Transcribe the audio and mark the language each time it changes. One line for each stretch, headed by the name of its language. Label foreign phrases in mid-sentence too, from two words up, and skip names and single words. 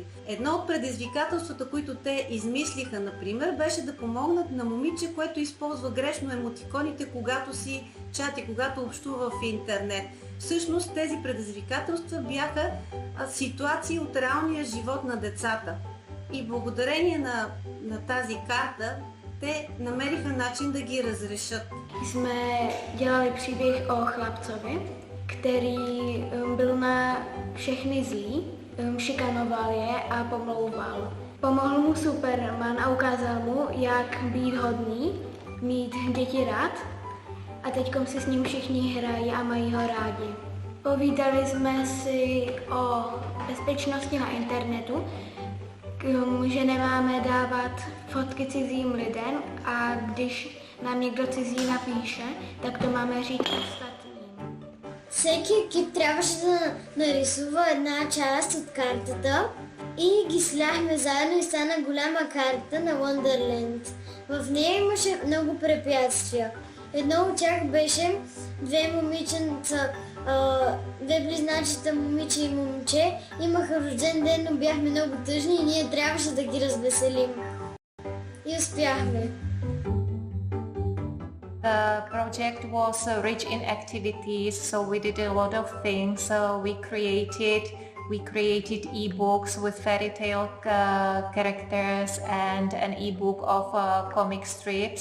Bulgarian: Едно от предизвикателствата, които те измислиха, например, беше да помогнат на момиче, което използва грешно емотиконите, когато си чати, когато общува в интернет. Всъщност тези предизвикателства бяха ситуации от реалния живот на децата. И благодарение на тази karta, те намериха начин да ги разрешат.
Czech: Jsme dělali příběh o chlapcovi, který byl na všechny zlý, šikanoval je a pomlouval. Pomohl mu Superman a ukázal mu, jak být hodný, mít děti rád a teďkom si s ním všichni hrají a mají ho rádi. Povídali jsme si o bezpečnosti na internetu, že nemáme dávat fotky cizím lidem a když nám někdo cizí napíše, tak to máme říct ostatním.
Bulgarian: Всеки екип трябваше да нарисува една част от картата и ги сляхме заедно и стана голяма карта на Wonderland. В нея имаше много препятствия. Едно от тях беше две момиченца, две близначета, момиче и момче, имаха рожден ден, но бяхме много тъжни и ние трябваше да ги развеселим. И успяхме.
English: The project was rich in activities, so we did a lot of things. We created e-books with fairy tale characters and an e-book of comic strips.